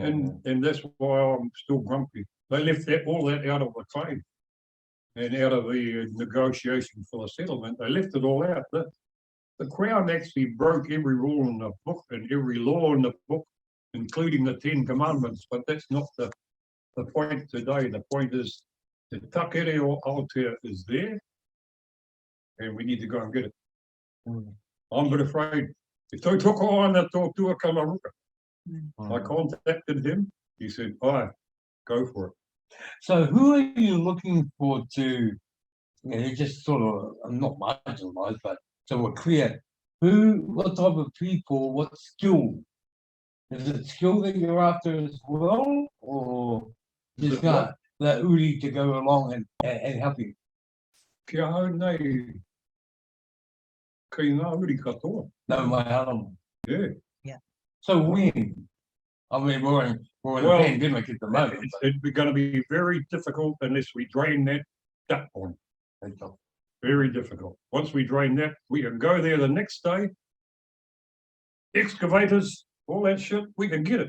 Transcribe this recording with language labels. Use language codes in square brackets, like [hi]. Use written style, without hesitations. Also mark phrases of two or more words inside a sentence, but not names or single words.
[en] And that's why I'm still grumpy. They left all that out of the claim and out of the negotiation for the settlement. They left it all out. The Crown actually broke every rule in the book and every law in the book, including the 10 Commandments, but that's not the point today. The point is the [mi] takere o Aotea [en] is there, and we need to go and get it. I'm a bit afraid. I contacted him. He said, "Aye, go for it." So who are you looking for to, just sort of, not marginalised, but so we're clear, what type of people, what skill? Is it skill that you're after as well, or just got the uri to go along and help you? [mi] Kia hau nei, kei ngā uri katoa. [en] No, my husband. Yeah. So when? I mean, we're in a pandemic at the moment. It's going to be very difficult unless we drain that duck pond. Very difficult. Once we drain that, we can go there the next day. Excavators, all that shit, we can get it.